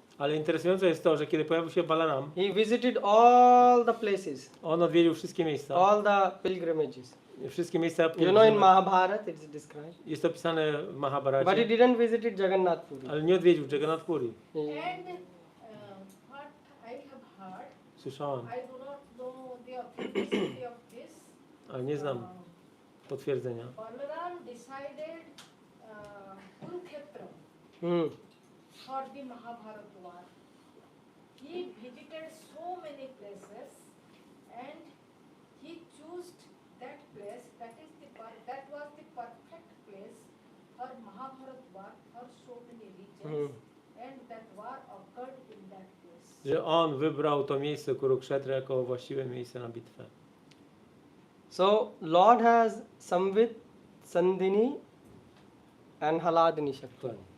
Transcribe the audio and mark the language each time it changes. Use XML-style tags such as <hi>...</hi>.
<pl>Ale interesujące jest to, że kiedy pojawił się Balaram,</pl> <en>he visited all the places,</en> <pl>on odwiedził wszystkie miejsca.</pl> <en>all the pilgrimages.</en> <pl>Wszystkie miejsca.</pl> <en>You know, in</en> <pl>pielgrzymek.</pl> <en>Mahabharata it's described.</en> <pl>Jest to pisane w</pl> <en>But he</en> <pl>Mahabharacie,</pl> <en>didn't visit Jagannath Puri.</en> <pl>ale nie odwiedził Jagannath Puri.</pl> <en>And what I have heard,</en> <pl>Słyszałem,</pl> <en>I do not know the authenticity of this.</en> <pl>ale nie znam potwierdzenia.</pl> <en>Balaram decided Kurukshetra for the Mahabharata war. He visited so many places and he chose that place. That was the perfect place for Mahabharata war for so many regions, and that war occurred in that place.</en> <pl>Że on wybrał to miejsce Kurukshetra jako właściwe miejsce na bitwę.</pl> <en>So Lord has Samvit, Sandhini and Haladini Shakti.</en>